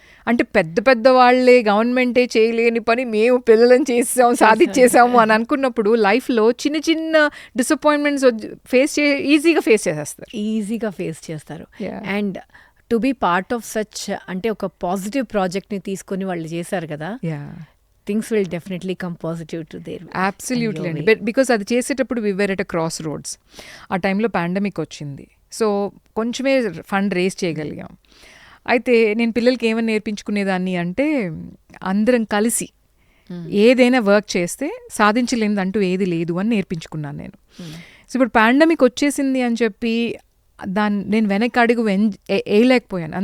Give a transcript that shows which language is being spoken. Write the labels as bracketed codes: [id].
[te] అంటే పెద్ద పెద్ద వాళ్ళే గవర్నమెంటే చేయలేని పని మేము పిల్లలను చేసాము, సాధించేసాము అని అనుకున్నప్పుడు లైఫ్లో చిన్న చిన్న డిసప్పాయింట్మెంట్స్ ఈజీగా ఫేస్ చేస్తారు. [en] and to be part of such [te] అంటే ఒక పాజిటివ్ ప్రాజెక్ట్ని తీసుకొని వాళ్ళు చేశారు కదా, [en] things will definitely come positive to their absolutely అండి. Because [te] అది చేసేటప్పుడు [en] we were at a cross roads. [te] ఆ టైంలో పాండమిక్ వచ్చింది. సో కొంచెమే ఫండ్ రేస్ చేయగలిగాం. అయితే నేను పిల్లలకి ఏమని నేర్పించుకునేదాన్ని అంటే, అందరం కలిసి ఏదైనా వర్క్ చేస్తే సాధించలేనిది అంటూ ఏది లేదు అని నేర్పించుకున్నాను నేను. సో ఇప్పుడు పాండమిక్ వచ్చేసింది అని చెప్పి నేను వెనక్కి అడుగు వేయలేకపోయాను.